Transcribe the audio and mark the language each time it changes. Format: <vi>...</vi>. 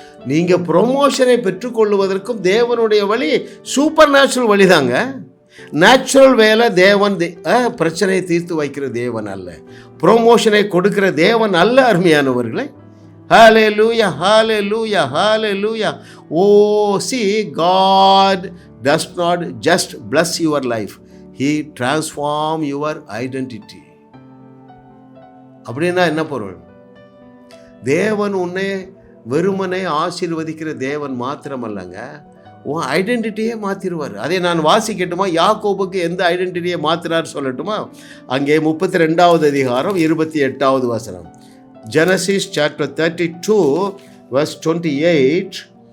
<ta>நீங்கள் ப்ரொமோஷனை பெற்றுக்கொள்வதற்கும் தேவனுடைய வழி சூப்பர் நேச்சுரல் வழி தாங்க. நேச்சுரல் வேலை தேவன் பிரச்சனையை தீர்த்து வைக்கிற தேவன் அல்ல, ப்ரொமோஷனை கொடுக்கிற தேவன் அல்ல. அருமையானவர்களே, ஹல்லேலூயா, ஹல்லேலூயா, ஹல்லேலூயா.</ta> <en>Oh, see, God does not just bless your life, He transform your identity.</en> <ta>அப்படின்னா என்ன பொருள்? தேவன் உன்னை வெறுமனை ஆசீர்வதிக்கிற தேவன் மாத்திரமல்லங்க, உன் ஐடென்டிட்டியே மாற்றிடுவார். அதை நான் வாசிக்கட்டுமா? யாக்கோபுக்கு எந்த ஐடென்டிட்டியை மாற்றினார் சொல்லட்டுமா? அங்கே 32வது அதிகாரம் 28வது வசனம். Genesis chapter 32 verse 28.</ta>